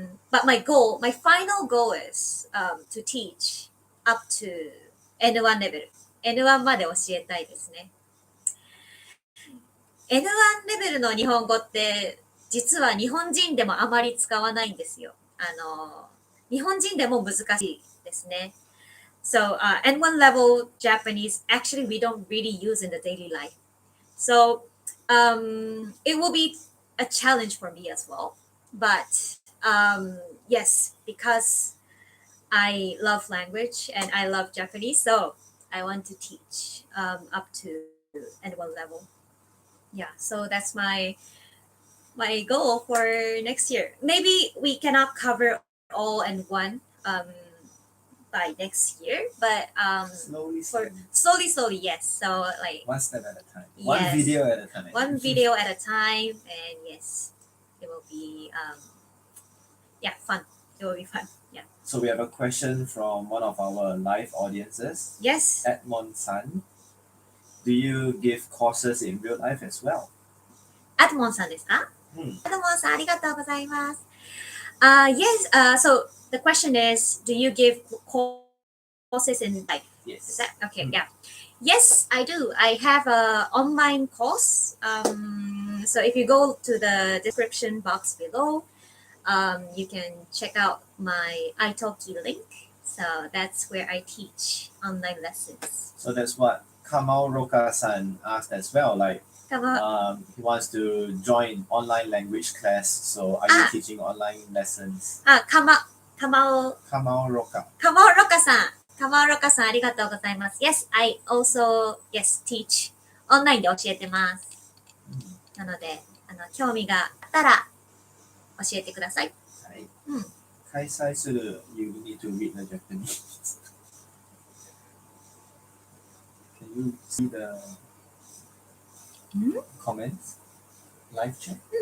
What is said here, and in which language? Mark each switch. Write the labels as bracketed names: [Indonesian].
[English] But my final goal is to teach up to N1 レベル。 [Japanese] N1 まで教えたいですね。 N1 レベルの日本語って実は日本人でもあまり使わないんですよ。日本人でも難しいですね。 [English] So N1 level Japanese actually we don't really use in the daily life. So it will be a challenge for me as well. But yes, because I love language and I love Japanese, so I want to teach up to N1 level. Yeah, so that's my goal for next year. Maybe we cannot cover all N1 by next year, but slowly, yes. So like one step at a time, yes, one video at a time. One video at a time, and yes, it will be fun. It will be fun. Yeah. So we have a question from one of our live audiences. Yes. Edmond San. Do you give courses in real life as well? [Japanese] アドモンさんですか？アドモンさんありがとうございます。 [English] Yes. So the question is, do you give courses in life? Yes. Is that okay? Yeah. Yes, I do. I have a online course. So if you go to the description box below, you can check out my italki link. So that's where I teach online lessons. So that's what Kamal Roka-san asked as well. Like, he wants to join online language class. So are you teaching online lessons? Kamal Roka. [Japanese] Kamal Roka さんありがとうございます。 [English] Yes, I also teach [Japanese] オンラインで教えてます。なので興味があったら教えてください。はい。 [English] 開催する you need to read the Japanese. Can you see the comments? Live chat?